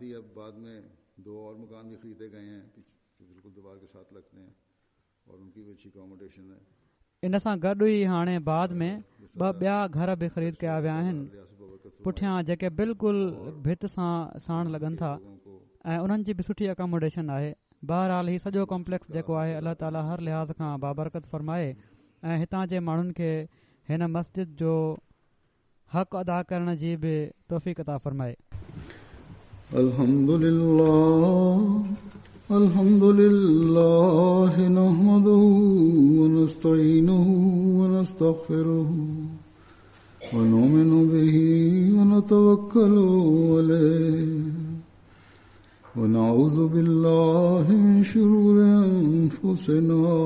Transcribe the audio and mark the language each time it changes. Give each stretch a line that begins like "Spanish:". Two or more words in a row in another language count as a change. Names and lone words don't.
Sindhi: इन सां गॾु ई हाणे बाद में 2 ॿिया घर बि ख़रीद कया विया आहिनि पुठियां, जेके बिल्कुलु भित सां साण लॻनि था ऐं उन्हनि जी बि सुठी अकोमोडेशन आहे। बहरहाल ही सॼो कॉम्प्लेक्स जेको आहे, अल्लाह ताला हर लिहाज़ खां बाबरकत फरमाए ऐं हितां जे माण्हुनि खे हिन मस्जिद जो हक़ अदा करण जी बि तौफ़ीक़ अता फरमाए।
Arabic: الحمد لله نحمده ونستعينه ونستغفره ونؤمن به ونتوكل عليه ونعوذ بالله من شرور أنفسنا